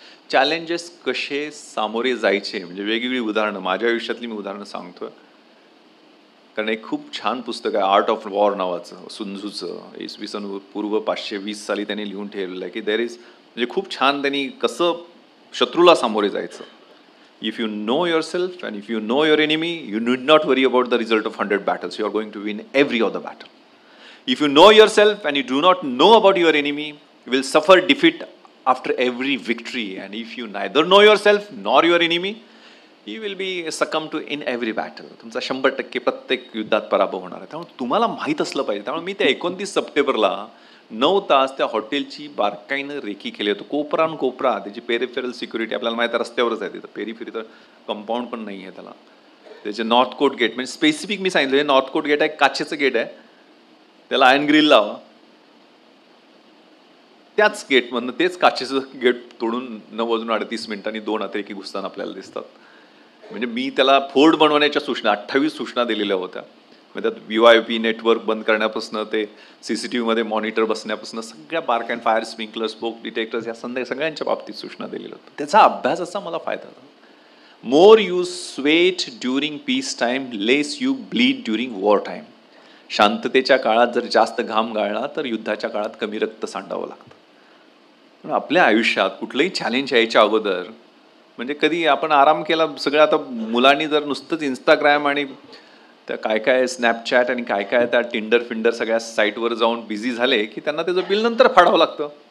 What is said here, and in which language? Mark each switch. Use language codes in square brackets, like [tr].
[mr] Challenges कसे सामोरे जायचे, म्हणजे वेगवेगळी उदाहरणं, माझ्या आयुष्यातली मी उदाहरणं सांगतोय, कारण एक खूप छान पुस्तक आहे आर्ट ऑफ वॉर नावाचं, सुन्झूचं, ISV पूर्व 520 साली त्यांनी लिहून ठेवलेलं आहे की देर इज, म्हणजे खूप छान त्यांनी कसं शत्रूला सामोरे जायचं. [en] If you know yourself and if you know your enemy, you need not worry about the result of 100 battles. You are going to win every other battle. If you know yourself and you do not know about your enemy, you will suffer defeat after every victory. And if you neither know yourself nor your enemy, you will be succumb to in every battle. [mr] तुमचा 100% प्रत्येक युद्धात पराभव होणार आहे. त्यामुळे तुम्हाला माहीत असलं पाहिजे. त्यामुळे मी त्या 29 सप्टेंबरला 9 तास त्या हॉटेलची बारकाईनं रेकी केली होती, कोपरा न कोपरा, त्याची पेरिफेरल सिक्युरिटी आपल्याला माहिती आहे, रस्त्यावरच आहे तिथं, पेरिफेरी तर कंपाऊंड पण नाही आहे त्याला. त्याचे नॉर्थ कोट गेट, म्हणजे स्पेसिफिक मी सांगितलं, हे नॉर्थ कोट गेट आहे, काचेचं गेट आहे, त्याला आयर्न ग्रिल लावा. त्याच गेटमधनं तेच काचेचं गेट तोडून 9:38 मिनिटांनी 2 अतिरेकी घुसताना आपल्याला दिसतात. म्हणजे मी त्याला फोर्ट बनवण्याच्या सूचना 28 सूचना दिलेल्या होत्या. म्हणजे त्यात VoIP नेटवर्क बंद करण्यापासून ते CCTVमध्ये मॉनिटर बसण्यापासून सगळ्या बारकाईन, फायर स्प्रिंकलर, स्मोक डिटेक्टर्स या सगळ्यांच्या बाबतीत सूचना दिलेल्या होत्या. त्याचा अभ्यासाचा मला फायदा झाला. [en] More you sweat during peace time, less you bleed during war time. [mr] शांततेच्या काळात जर जास्त घाम गाळला तर युद्धाच्या काळात कमी रक्त सांडावं लागतं. पण आपल्या आयुष्यात कुठलंही चॅलेंज यायच्या अगोदर, म्हणजे कधी आपण आराम केला, सगळं आता मुलांनी जर नुसतंच इंस्टाग्राम आणि त्या काय स्नॅपचॅट आणि काय त्या टिंडर सगळ्या साईटवर जाऊन बिझी झाले की त्यांना त्याचं बिल नंतर फाडावं लागतं.